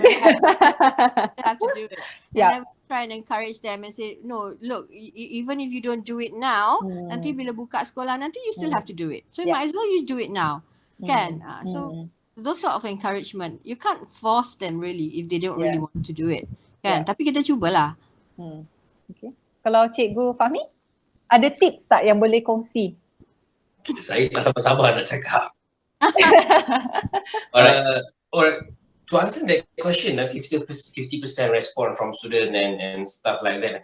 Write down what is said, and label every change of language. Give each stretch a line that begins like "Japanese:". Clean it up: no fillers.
English: They have to do it. And I try and encourage them and say, no, look, even if you don't do it now,
Malay: nanti bila buka sekolah nanti
English: you still have to do it. So you might as well you do it now. Kan? So those sort of encouragement, you can't force them really if they don't really want to do it.
Malay: Kan? Tapi kita cubalah.
English: Okay.
Malay: Kalau Cikgu Fahmi, ada tips tak yang boleh kongsi? Saya tak sabar-sabar nak cakap.
English: Or to answer that question, 50% response from student and stuff like that.